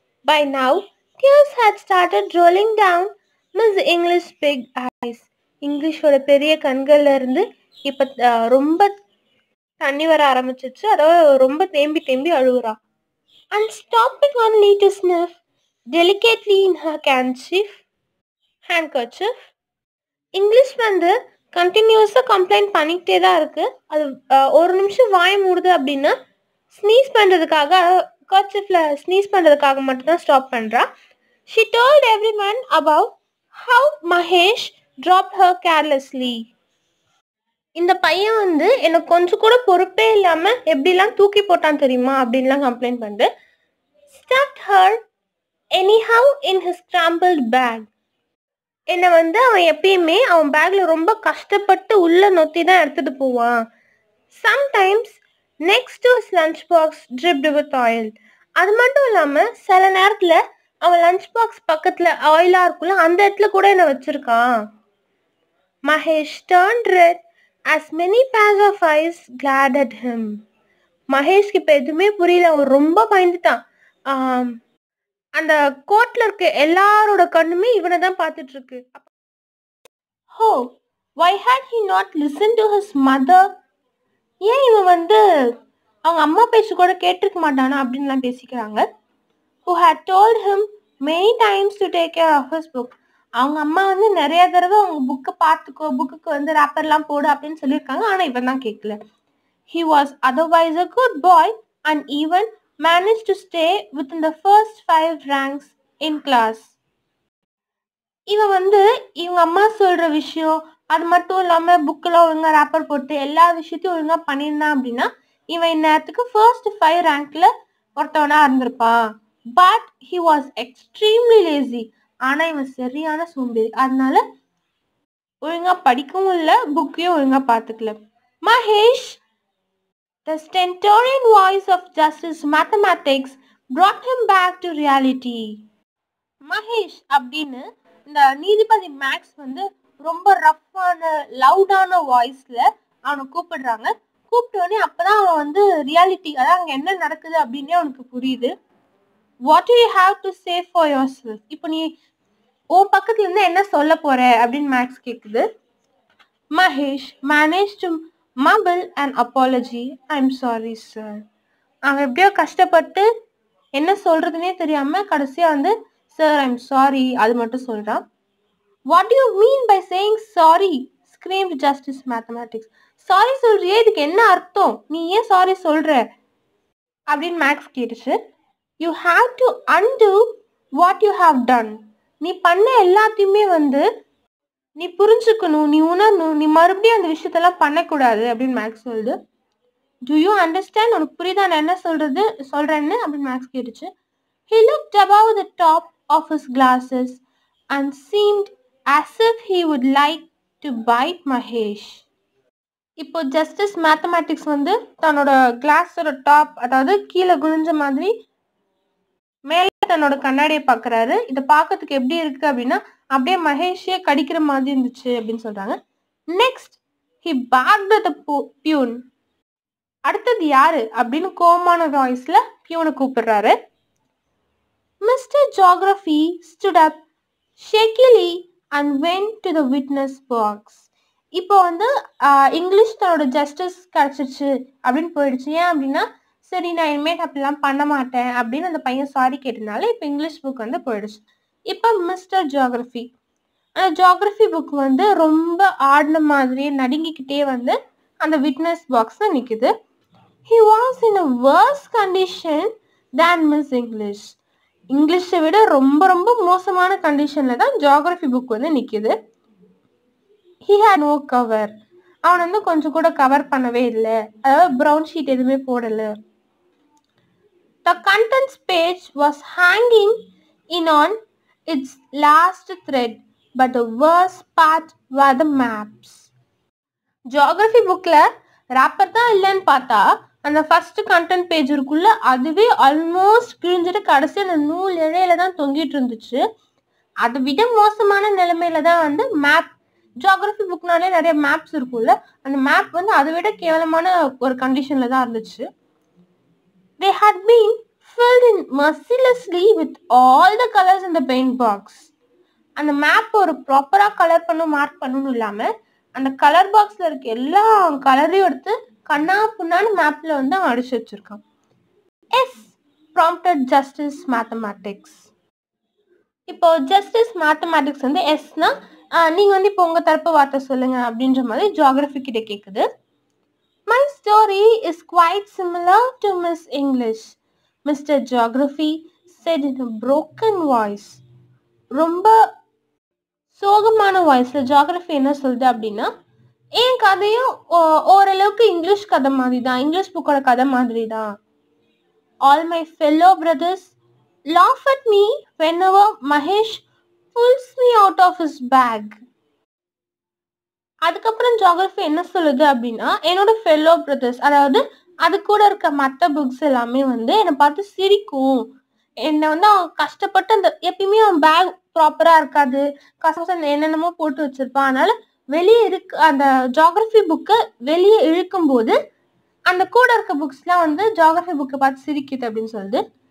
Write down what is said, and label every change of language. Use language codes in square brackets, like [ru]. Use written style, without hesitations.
[en] By now, tears had started rolling down Miss English big eyes. [ta] இங்கிலீஷோட பெரிய கண்கள்ல இருந்து இப்ப ரொம்ப தண்ணி வர ஆரம்பிச்சிச்சு. அதாவது ரொம்ப தேம்பி அழுகுறா. [en] And stopping only to sniff delicately in her handkerchief. [ta] English வந்து கண்டினியூஸா கம்ப்ளைண்ட் பண்ணிக்கிட்டே தான் இருக்கு. அது ஒரு நிமிஷம் வாய மூடுது அப்படின்னா ஸ்னீஸ் பண்றதுக்காக, கர்ச்சிஃப்ல ஸ்னீஸ் பண்றதுக்காக மட்டும்தான் ஸ்டாப் பண்றா. [en] She told everyone about how Mahesh dropped her carelessly. [ta] இந்த பையன் வந்து எனக்கு கொஞ்சம் கூட பொறுப்பே இல்லாம எப்படிலாம் தூக்கி போட்டான் தெரியுமா அப்படின்லாம் கம்ப்ளைண்ட் பண்ணிட்டு, [en] stuffed her anyhow in his scrambled bag. [ta] என்னை வந்து அவன் எப்பயுமே அவன் பேக்ல ரொம்ப கஷ்டப்பட்டு உள்ள நொத்தி தான் எடுத்துட்டு போவான். [en] Sometimes next to his lunch box dripped with oil. [ta] அது மட்டும் இல்லாம சில நேரத்துல அவன் லஞ்ச் பாக்ஸ் பக்கத்துல ஆயிலா இருக்குல்ல, அந்த இடத்துல கூட என்ன வச்சிருக்கான். [en] Mahesh turned red as many pairs of eyes glared at him. [ta] மகேஷ்க்கு இப்ப எதுவுமே புரியல, அவன் ரொம்ப பயந்துட்டான். அந்த கோர்ட்ல இருக்க எல்லாரோட கண்ணுமே இவனை தான் பார்த்துட்டு இருக்கு. [en] Oh, why had he not listened to his mother? [ta] ஏன் இவன் வந்து அவங்க அம்மா பேச்சு கூட கேட்டிருக்க மாட்டானா அப்படின்லாம் பேசிக்கிறாங்க. [en] Who had told him many times to take care of his book. [ta] அவங்க அம்மா வந்து நிறைய தடவை அவங்க புக்கை பார்த்துக்கோ, புக்குக்கு வந்து ரேப்பர்லாம் போடு அப்படின்னு சொல்லியிருக்காங்க. ஆனா இவன் தான் கேட்கல. [en] He was otherwise a good boy and even managed to stay within the first 5 ranks in class. [ta] இவன் வந்து இவங்க அம்மா சொல்ற விஷயம் அது மட்டும் இல்லாம புக்கெல்லாம் ஒழுங்கா ரேப்பர் போட்டு எல்லா விஷயத்தையும் ஒழுங்கா பண்ணியிருந்தான் அப்படின்னா இவன் இந்நேரத்துக்கு ஃபர்ஸ்ட் 5 ரேங்க்ல ஒருத்தவனா இருந்திருப்பான். But [en] he was extremely lazy. [ta] ஆனா இவன் சரியான சோம்பேறி. அதனால ஒழுங்கா படிக்கவும் இல்லை, புக்கையும் ஒழுங்கா பார்த்துக்கல. [en] Mahesh, the stentorian voice of Justice Mathematics brought him back to reality. [ta] Mahesh அப்படின்னு இந்த நீதிபதி மேக்ஸ் வந்து ரொம்ப ரஃப்பான லவுடான வாய்ஸ்ல அவனை கூப்பிடுறாங்க. கூப்பிட்டோடனே அப்பதான் அவன் வந்து ரியாலிட்டி, அதான் அங்க என்ன நடக்குது அப்படின்னே அவனுக்கு புரியுது. [en] What do you have to say for yourself? [ta] இப்போ நீ உன் பக்கத்துல இருந்து என்ன சொல்ல போற அப்படின்னு மேக்ஸ் கேக்குது. [en] Mahesh managed to mumble an apology. I'm sorry sir. [ta] அவன் எப்படியோ கஷ்டப்பட்டு என்ன சொல்றதுன்னே தெரியாம கடைசியா வந்து [en] sir I'm sorry [ta] அது மட்டும் சொல்றான். [en] What do you mean by saying sorry? Screamed Justice Mathematics. [ta] Sorry சொல்றியே, இதுக்கு என்ன அர்த்தம், நீ ஏன் சாரி சொல்ற அப்படின்னு மேக்ஸ் கேட்டுச்சு. [en] You have to undo what you have done. [ta] நீ பண்ண எல்லாத்தையுமே வந்து நீ புரிஞ்சுக்கணும், நீ உணரணும், நீ மறுபடியும் அந்த விஷயத்தெல்லாம் பண்ணக்கூடாது அப்படின்னு மேக்ஸ் சொல்லுது. [en] Do you understand? [ta] உனக்கு புரியுதா நான் என்ன சொல்றேன்னு அப்படின்னு மேக்ஸ் கேட்டுச்சு. [en] He looked above the top of his glasses and seemed as if he would like to bite Mahesh. [ta] இப்போ ஜஸ்டிஸ் மேத்தமேட்டிக்ஸ் வந்து தன்னோட கிளாஸோட டாப், அதாவது கீழே குனிஞ்ச மாதிரி மேலே தன்னோட கண்ணாடியை பார்க்குறாரு. இதை பார்க்கறதுக்கு எப்படி இருக்கு அப்படின்னா அப்படியே மகேஷே கடிக்கிற மாதிரி இருந்துச்சு அப்படின்னு சொல்றாங்க. [en] Next he barked at the peon. [ta] அடுத்தது யாரு அப்படின்னு கோமான வாய்ஸ்ல பியூனை கூப்பிடுறாரு. [en] Mister Geography stood up shakily and went to the witness box. [ta] இப்போ வந்து இங்கிலீஷ் தன்னோட ஜஸ்டிஸ் கிடைச்சிருச்சு அப்படின்னு போயிடுச்சு. ஏன் அப்படின்னா சரி நான் இனிமேட் அப்படிலாம் பண்ண மாட்டேன் அப்படின்னு அந்த பையன் சாரி கேட்டதுனால இப்போ இங்கிலீஷ் புக் வந்து போயிடுச்சு. இப்போ மிஸ்டர் ஜியோகிராஃபி, அந்த ஜியோகிராஃபி புக் வந்து ரொம்ப ஆடின மாதிரியே நடுங்கிக்கிட்டே வந்து அந்த விட்னஸ் பாக்ஸ்ல நிக்குது. [en] He was in a worse condition than Miss English. [ta] இங்கிலீஷை விட ரொம்ப ரொம்ப மோசமான கண்டிஷன்ல தான் ஜியோகிராஃபி புக் வந்து நிக்குது. [en] He had no cover. [ta] அவன் வந்து கொஞ்சம் கூட கவர் பண்ணவே இல்லை, அதாவது ப்ரௌன் ஷீட் எதுவுமே போடல. [en] The contents page was hanging in on its last thread, but the worst part were the maps. [ta] Geography புக்ல ராப்பர் தான் இல்லைன்னு பார்த்தா அந்த ஃபர்ஸ்ட் கண்டென்ட் பேஜ் இருக்குள்ள அதுவே ஆல்மோஸ்ட் கிழிஞ்சிட்டு கடைசி அந்த நூல் இழையில தான் தொங்கிட்டு இருந்துச்சு. அதை விட மோசமான நிலைமையில தான் வந்து மேப். ஜியோகிராஃபி புக்னாலே நிறைய மேப்ஸ் இருக்கும்ல, அந்த மேப் வந்து அதை விட கேவலமான ஒரு கண்டிஷன்ல தான் இருந்துச்சு. [en] They had been filled in mercilessly with all the colors in the paint box. [ta] அந்த மேப் ஒரு ப்ராப்பரா கலர் பண்ணும் மார்க் பண்ணணும் இல்லாம அந்த கலர் பாக்ஸ்ல இருக்க எல்லா கலரையும் எடுத்து கண்ணா புண்ணான்னு மேப்ல வந்து அவன் அடிச்சு வச்சிருக்கான். [en] Yes prompted Justice Mathematics. [ta] இப்போ ஜஸ்டிஸ் மேத்தமேட்டிக்ஸ் வந்து எஸ்னா நீங்க வந்து இப்போ உங்க தரப்பு வார்த்தை சொல்லுங்க அப்படின்ற மாதிரி ஜியோகிராஃபி கிட்ட கேக்குது. [en] My story is quite similar to Miss English, Mr. Geography said in a broken voice. [ta] ரொம்ப சோகமான வாய்ஸ்ல ஜியோகிராஃபி என்ன சொல்லுது அப்படின்னா என் கதையும் ஓரளவுக்கு இங்கிலீஷ் கதை மாதிரி தான், இங்கிலீஷ் புக்கோட கதை மாதிரி தான். [en] All my fellow brothers laugh at me whenever Mahesh pulls me out of his bag. [ta] அதுக்கப்புறம் ஜியோகிராஃபி என்ன சொல்லுது அப்படின்னா என்னோட ஃபெல்லோ பிரதர்ஸ், அதாவது அது கூட இருக்க மற்ற புக்ஸ் எல்லாமே வந்து என்னை பார்த்து சிரிக்கும். என்னை வந்து அவன் கஷ்டப்பட்டு அந்த எப்பயுமே அவன் பேக் ப்ராப்பரா இருக்காது, கஷ்டம் என்னென்னமோ போட்டு வச்சிருப்பான். அதனால வெளியே இருக்கு அந்த ஜியோகிராஃபி புக்கை வெளியே இழுக்கும் போது அந்த கூட இருக்க புக்ஸ்லாம் வந்து ஜியோகிராஃபி புக்கை பார்த்து சிரிக்குது அப்படின்னு சொல்லுது.